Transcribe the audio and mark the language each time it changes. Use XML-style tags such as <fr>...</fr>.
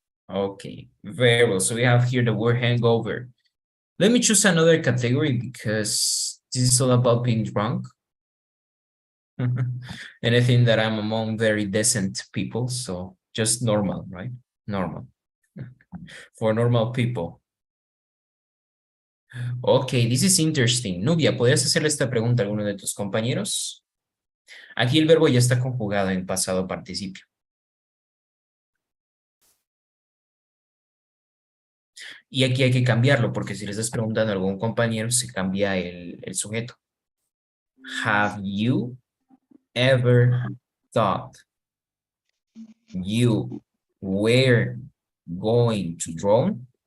<en>Okay, very well. So we have here the word hangover. Let me choose another category because this is all about being drunk. And I think that I'm among very decent people, so just normal, right? Normal. For normal people. Okay, this is interesting.</en> <es>Nubia, ¿podrías hacerle esta pregunta a alguno de tus compañeros? Aquí el verbo ya está conjugado en pasado participio. Y aquí hay que cambiarlo, porque si le estás preguntando a algún compañero, se cambia el sujeto.</es> <en>Have you ever thought you were going to drown?</en>